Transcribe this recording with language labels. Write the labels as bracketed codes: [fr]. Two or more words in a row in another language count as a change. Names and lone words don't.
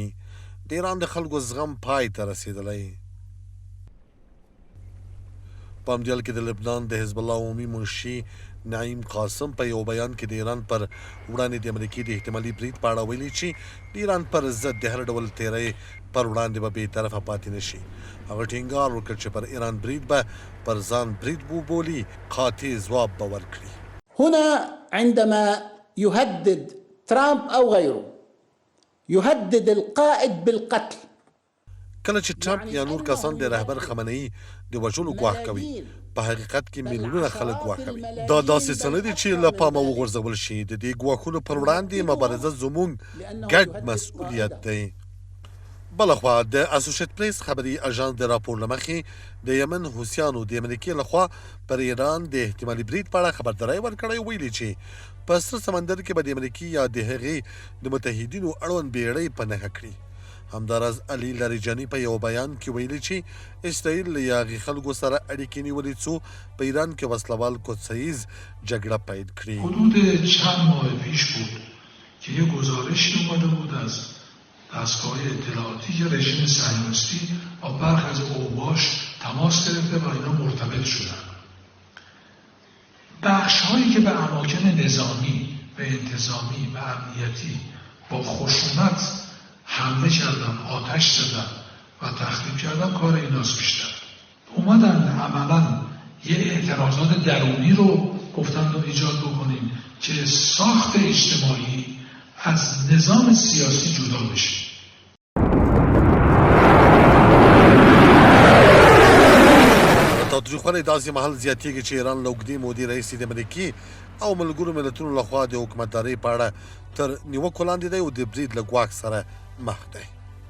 [ps] د ایران د خلکو زغم پای ته رسېدلی. په همدې حال کې د لبنان د حزب الله عمومي منشي نعیم قاسم په یو بیان کې د ایران پر وړاندې د امریکې د احتمالي برید په اړه ویلي چې د ایران پر ضد د هر ډول تیرۍ پر وړاندې به بې طرفه پاتې نه شي. هغه ټینګار وکړ چې پر ایران برید به پر ځان برید وبولي، قاطع ځواب به ورکړي. [ar] هنا عندما يهدد ترامب او غيره يهدد القائد بالقتل. [ps] کله چې ټرمپ یا نور کسان د رهبر خامنه‌ای د وژلو ګواښ کوي، په حقیقت کې میلیونونه خلک ګواښ کوي. دا داسې څه نه دي چې له پامه وغورځول شي. د دې ګواښونو پر وړاندې مبارزه زموږ ګډ مسؤلیت دی. بلخوا د اسوسییټ پریس خبري اژانس د راپور له مخې د یمن حوثیانو د امریکې لخوا پر ایران د احتمالي برید په اړه خبرداری ورکړی، ویلي چې په سره سمندر کې به د امریکې یا د هغې د متحدینو اړوند بیړۍ په نښه کړي. همداراز علي لاریجاني په یو بیان کې ویلي چې اسرائیل له هغې خلکو سره اړیکې نیولې څو په ایران کې وسلوال قدسیز جګړه پیل کړي. [fa] حدود چند ماه پیش بود که یک گزارشی اومده بود از دستگاه اطلاعاتی که رژیم صهیونیستی با برخی از اوباش تماس گرفته و اینا مرتبط شدن. بخش‌هایی که به اماکن نظامی و انتظامی و امنیتی با خشونت حمله کردن، آتش زدن و تخریب کردن کار ایناست بیشتر. اومدن عملا یه اعتراضات درونی رو گفتن رو ایجاد بکنیم که ساخت اجتماعی از نظام سیاسی جدا بشه. [ps] تاوتریخوالی داسې مهال زیاتېږي چې ایران له اوږدې مودې راهیسې د امریکې او ملګرو ملتونو لخوا د حکومتدارۍ په اړه تر نیوکو لاندې دی او د برید له ګواښ سره مخ دی.